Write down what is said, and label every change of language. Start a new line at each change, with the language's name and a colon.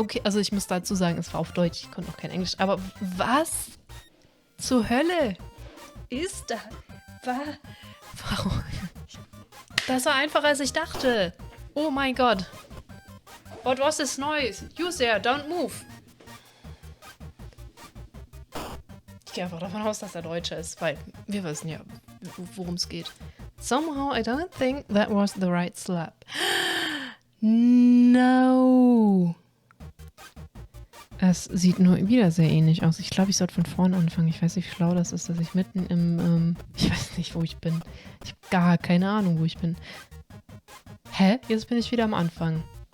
German: Okay, also ich muss dazu sagen, es war auf Deutsch. Ich konnte noch kein Englisch. Aber was zur Hölle ist da? Warum? Das war einfacher, als ich dachte. Oh mein Gott.
English: What was this noise? You there, don't move.
German: Ich gehe einfach davon aus, dass er Deutscher ist, weil wir wissen ja, worum es geht.
English: Somehow I don't think that was the right slap. No.
German: Es sieht nur wieder sehr ähnlich aus. Ich glaube, ich sollte von vorne anfangen. Ich weiß nicht, wie schlau das ist, dass ich mitten im... ich weiß nicht, wo ich bin. Ich habe gar keine Ahnung, wo ich bin. Hä? Jetzt bin ich wieder am Anfang.